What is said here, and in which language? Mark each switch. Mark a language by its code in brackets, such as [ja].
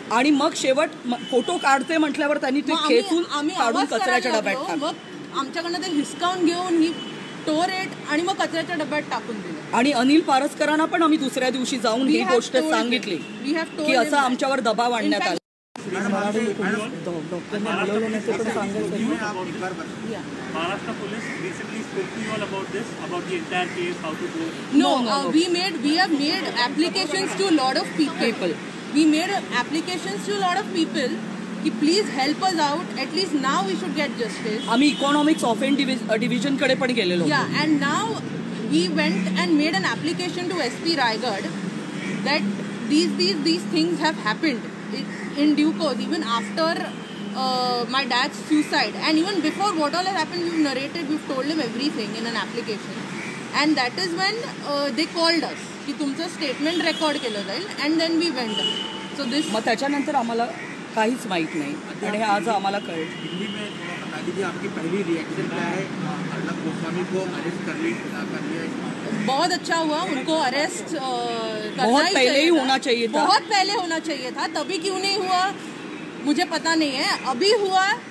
[mr] आणि मग शेवट फोटो काढते म्हटल्यावर त्यांनी ते खेचून काढून कचऱ्याच्या डब्यात टाकलं. मग आमच्याकडनं ते हिसकावून घेऊन ही टोरेट आणि मग कचऱ्याच्या डब्यात टाकून दिलं. आणि अनिल पारसकरांना पण आम्ही दुसऱ्या दिवशी जाऊन ही गोष्ट सांगितली की असं आमच्यावर दबाव आणण्यात आला. [en] Maharashtra police recently spoke to you all about this, about the entire case, how to go. No, we have made applications to a lot of people. We made applications to a lot of people की please help us out, at least now we should get justice. [mr] आम्ही economics offend division कडे पण गेलेलो. [en] yeah and now we went and made an application to SP Raigad that these things have happened in due course, even after my dad's suicide, and even before what all has happened, we've narrated, we've told him everything in an application, and that is when they called us [mr] की तुमचं statement record केलं जाईल, [en] and then we went. So this [mr] मग त्याच्यानंतर आम्हाला काहीच माहित नाही आणि हे आज आम्हाला कळलं. [hi] दिल्ली में थोड़ा बता दीजिए आपकी पहली रिएक्शन क्या है? अर्नब गोस्वामी को अरेस्ट कर लिया. बहुत अच्छा हुआ, उनको अरेस्ट बहुत पहले ही होना चाहिए था. बहुत पहले होना चाहिए था. तभी क्यों नहीं हुआ मुझे पता नहीं है. अभी हुआ.